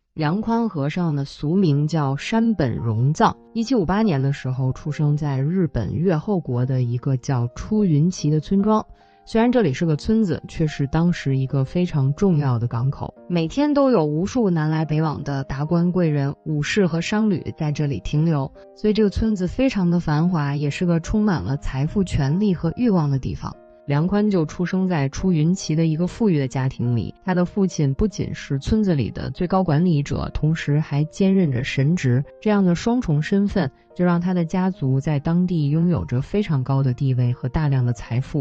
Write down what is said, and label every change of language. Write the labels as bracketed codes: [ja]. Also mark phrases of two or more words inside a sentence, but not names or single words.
[zh] 梁寬和尚的俗名叫山本榮藏，1758年的時候出生在日本越後國的一個叫出雲崎的村莊。雖然這裡是個村子，卻是當時一個非常重要的港口，每天都有無數南來北往的達官貴人、武士和商旅在這裡停留，所以這個村子非常的繁華，也是個充滿了財富、權力和慾望的地方。梁寬就出生在出雲崎的一個富裕的家庭裡，他的父親不僅是村子裡的最高管理者，同時還兼任着神職，這樣的雙重身份就讓他的家族在當地擁有着非常高的地位和大量的財富。